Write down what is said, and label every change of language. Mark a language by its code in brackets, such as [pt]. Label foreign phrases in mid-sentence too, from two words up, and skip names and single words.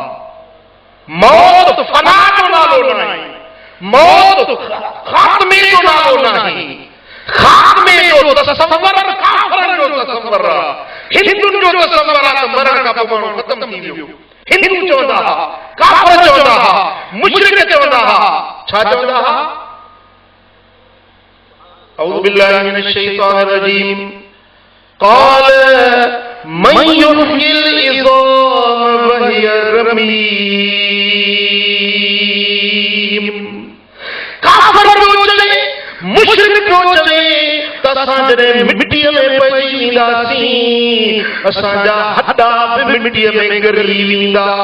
[sd] मौत फना जो नालो न आहे, मौत ख़ात्मे जो नालो न आहे। ख़ात्मे जो तसव्वुर काफ़िरनि जो तसव्वुर आहे, हिंदुनि जो तसव्वुर आहे त मरण खां पोइ माण्हू ख़त्म थी वियो। हिंदू चवंदा हुआ, काफ़िर चवंदा हुआ, मुशरिक चवंदा हुआ, छा चवंदा हुआ? [ar] أعوذ بالله من الشيطان الرجيم، قال من يحيي العظام وهي رميم. [sd] काफ़िर जो चवे, मुशरिक जो चवे त असां जॾहिं मिटीअ में पइजी वेंदासीं, असांजा हॾा बि मिटीअ में ॻरी वेंदा।